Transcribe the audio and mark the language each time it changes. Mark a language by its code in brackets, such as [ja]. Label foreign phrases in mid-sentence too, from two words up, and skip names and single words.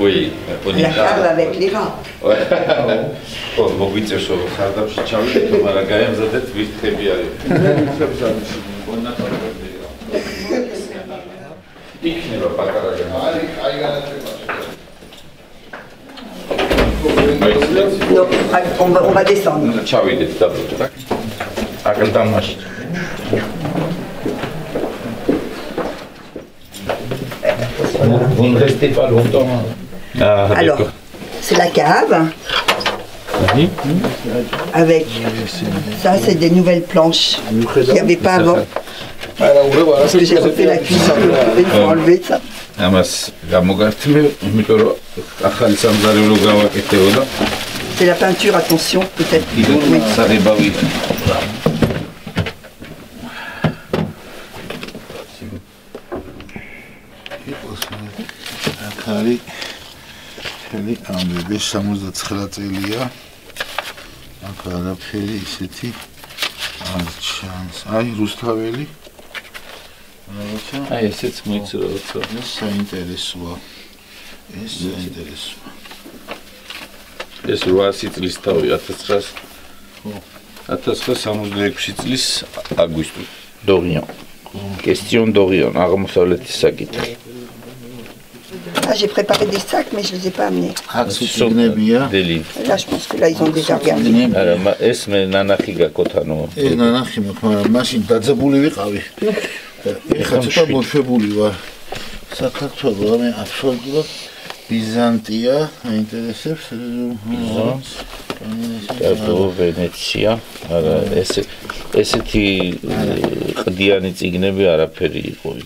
[fr] Oui, on y La cave avec les rats. Ouais. Bon, [ka] მოგვიწევს რომ ხარდაფში ჩავიდეთ, მაგრამ გაემზადეთ ვირთხები არის. იქნება პატარა არის, აი განათლება. [fr] Non, on va descendre. [ka] ჩავიდეთ დაბრუნდეთ. აკლდამაში. [fr] Vous ne restez pas longtemps. Alors, c'est la cave. Avec ça, c'est des nouvelles planches qu'il n'y avait pas avant. Parce que j'ai refait la cuisine, il faut enlever ça. C'est la peinture, attention, peut-être. Oui. [ka] არის ხელი ამბები 79 წელია. აქ არაფერი ისეთი არ ჩანს. აი რუსთაველი. აი ესეც მოიწრო როცა. ეს საინტერესოა. ეს საინტერესოა. ეს 800 წლის თავი 1966 წლის აგვისტო. [fr] Dorian. Question d'Orion, [ka] აღმოსავლეთის საკითხი. [fr] Ah, j'ai préparé des sacs, mais je ne les ai pas amenés. Des livres. Là, je pense que là, ils ont déjà regardé. [ka] ეს მე ნანახი გაკოთ, ანუ ეს ნანახი მაქვს, მაგრამ მაშინ დაძაბული ვიყავი. ეხლა ცოტა მოშვებული ვარ. საქართველო, მე აბსოლუტურად ბიზანტია აინტერესებს. ვენეცია, არა ესეთი ყდიანი წიგნები არაფერი იყო იქ.